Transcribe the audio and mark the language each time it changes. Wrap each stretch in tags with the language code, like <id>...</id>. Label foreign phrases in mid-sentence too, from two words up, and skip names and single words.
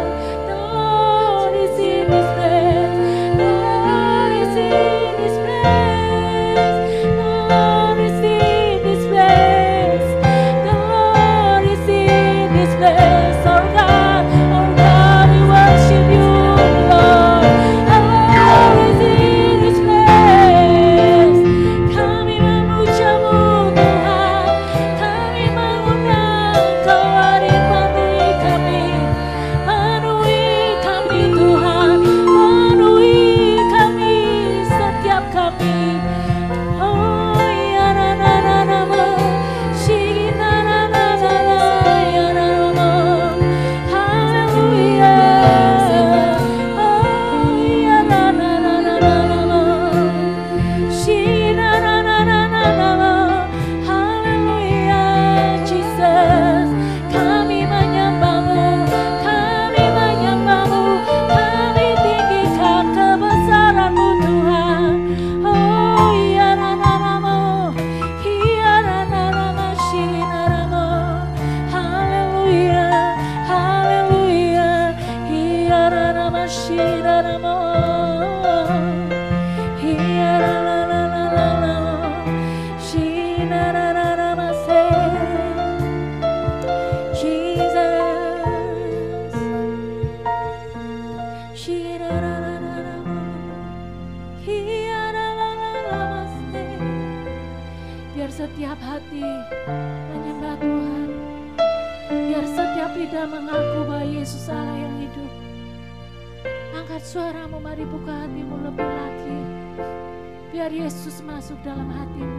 <en>The Lord is in this place. The Lord is in this place. The Lord is in this place. The Lord is in this place. Oh God, we worship you, Lord. The Lord is in this place.</en> <id>Kami memujamu Tuhan, kami mengundang Kau hari penuhi kami Tuhan, penuhi kami setiap kami. Oh ya na na na na ma, shi na na na na na ya na na ma, haleluya. Oh ya na na na na na na ma, shi na na na na na na ma, haleluya. Jesus, kami menyembahmu, kami menyembahmu, kami tinggikan kebesaran-Mu Tuhan. Oh ya na na na ma, ya na na na ma, shi na na ma, haleluya, haleluya, ya na na ma, shi na na ma, ya na na na na na na, shi na na na na ma, say Jesus. Shi na na na na na ma, ya na na na na ma, say. Biar setiap hati menyembah Tuhan. Biar setiap lidah mengaku bahwa Yesus Allah yang hidup. Angkat suaramu, mari buka hatimu lebih lagi. Biar Yesus masuk dalam hatimu.</id>